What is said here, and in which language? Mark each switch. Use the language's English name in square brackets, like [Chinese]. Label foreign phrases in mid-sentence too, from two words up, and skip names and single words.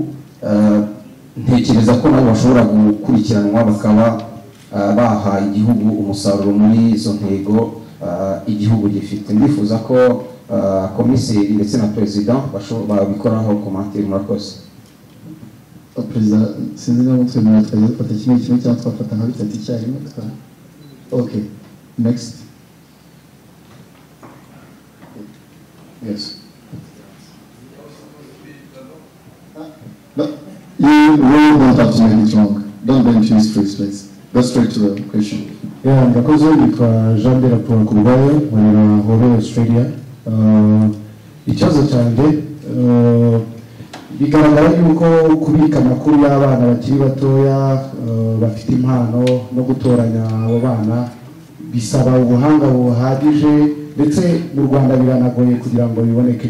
[Kinyarwanda] Ntekereza ko nabo bashobora gukurikiranwa bakaba baha igihugu umusaruro muri izo ntego igihugu gifite. Ndifuza ko komiseri ndetse na president babikoraho commentaire. Murakoze. Perezida, sinzi niba twemera twafata kimwe cyangwa twafata nka bitatu icyarimwe. [English] Okay, next. Yes. No, you really don't have to make it wrong. Don't bend to his phrase, please. Go straight to the question. Yeah, [Kinyarwanda] murakoze, nitwa Jean de la Kurubayo, nkorera Horo Australia. Ikibazo cyanjye bigaragara yuko kubika amakuru y'abana bakiri batoya bafite impano no gutoranya abo bana bisaba ubuhanga buhagije, ndetse mu Rwanda biranagoye kugira ngo biboneke.